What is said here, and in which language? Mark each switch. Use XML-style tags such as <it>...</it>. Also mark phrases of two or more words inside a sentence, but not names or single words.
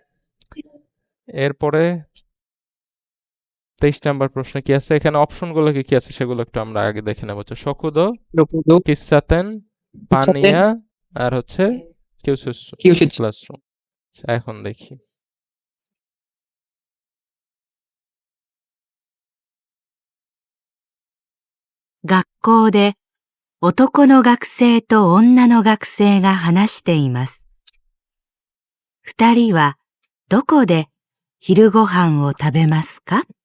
<bn>এরপরে 23 নাম্বার প্রশ্নে কি আছে, এখানে অপশনগুলো কি আছে সেগুলো একটু আমরা আগে দেখে নেব। শকুদো, কিসাতেন, পানিয়া আর হচ্ছে কিউসুসু ক্লাসরুম। এখন দেখি।</bn> <ja>学校で男の学生と女の学生が話しています。二人はどこで昼ご飯を食べますか？</ja>